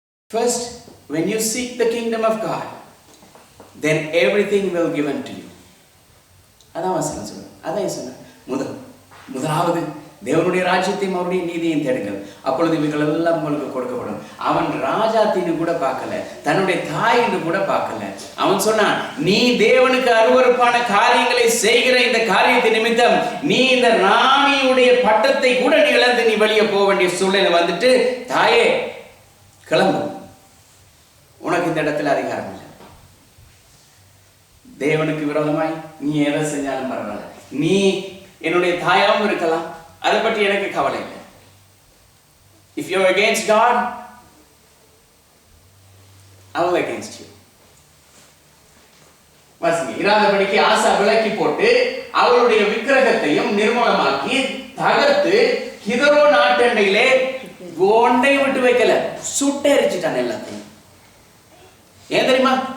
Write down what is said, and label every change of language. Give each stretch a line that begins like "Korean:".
English: First, when you seek the kingdom of God, then everything will be given to you.
Tamil: அதான் வசனம் சொல்லுங்க. அதான் சொன்ன முதலாவது தேவனுடைய ராஜ்யத்தையும் அவருடைய நீதியையும் தேடுங்கள், அப்பொழுது இவைகள் எல்லாம் உங்களுக்கு கொடுக்கப்படும். அவன் ராஜாத்தின்னு கூட பார்க்கல, தன்னுடைய தாயின்னு கூட பார்க்கல. அவன் சொன்னான், நீ தேவனுக்கு அருவருப்பான காரியங்களை செய்கிற இந்த காரியத்தை நிமித்தம் நீ இந்த ராணியுடைய பட்டத்தை கூட நீ இழந்து நீ வெளியே போக வேண்டிய சூழ்நிலை வந்துட்டு, தாயே கிளம்பு, உனக்கு இந்த இடத்துல அதிகாரம் இல்லை. தேவனுக்கு விரோதமாய் நீ எதை செஞ்சாலும் பரவாயில்ல, நீ என்னுடைய தாயாவும் இருக்கலாம், அதை பற்றி எனக்கு கவலை இல்லை.
English: If you're against God, I will against you.
Tamil: வாசிங்க. இராதபடிக்கு ஆசா விலக்கி போட்டு அவளுடைய விக்கிரகத்தையும் நிர்மூலமாக்கி தகர்த்து கிதரோ நாட்டண்டையிலே ஒன்றை விட்டு வைக்கல, சுட்டு எரிச்சிட்டான் எல்லாத்தையும். ஏன் தெரியுமா?